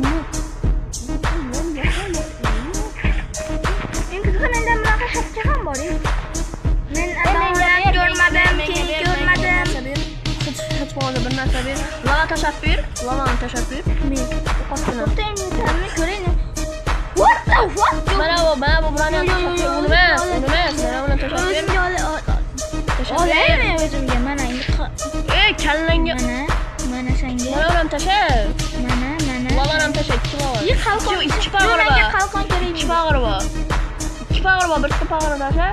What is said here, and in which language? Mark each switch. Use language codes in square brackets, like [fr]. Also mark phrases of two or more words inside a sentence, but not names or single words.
[uz] Endi mendan bunaqa shakka ham bor. Men adamlarni ko'rmadim. Hech bo'lmasa bir narsa ber. Lavani tashab ber. Men qo'shini. To'xtaymi ko'raymi? [en] What the fuck? [uz] Mana bu bularni emas. Mana buni tashab ber. Olaymi o'zimga? Mana Ey kallangga. Mana senga. Mana buni tashab. Mana. Lavani ham tashab. Yi qalqon. Ikki pag'ir bor. Qalqon kerak. Ikki pag'ir bor. Bitta pag'ir tashab.